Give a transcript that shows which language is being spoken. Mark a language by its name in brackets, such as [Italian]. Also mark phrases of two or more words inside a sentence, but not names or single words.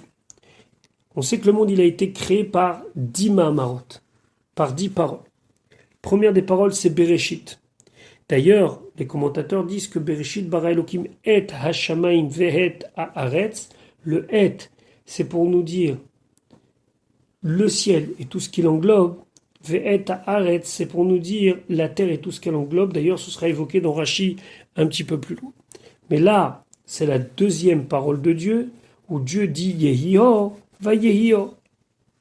[French] On sait que le monde il a été créé par 10 Mahamarot, par 10 paroles. Première des paroles, c'est Bereshit. D'ailleurs, les commentateurs disent que [Hebrew] בראשית ברא אלקים את השמים ואת הארץ. [French] Le et, c'est pour nous dire le ciel et tout ce qu'il englobe. [Hebrew] ואת הארץ, [French] c'est pour nous dire la terre et tout ce qu'elle englobe. D'ailleurs, ce sera évoqué dans Rashi un petit peu plus loin. Mais là, c'est la deuxième parole de Dieu, où Dieu dit [Hebrew] יהי אור, ויהי אור.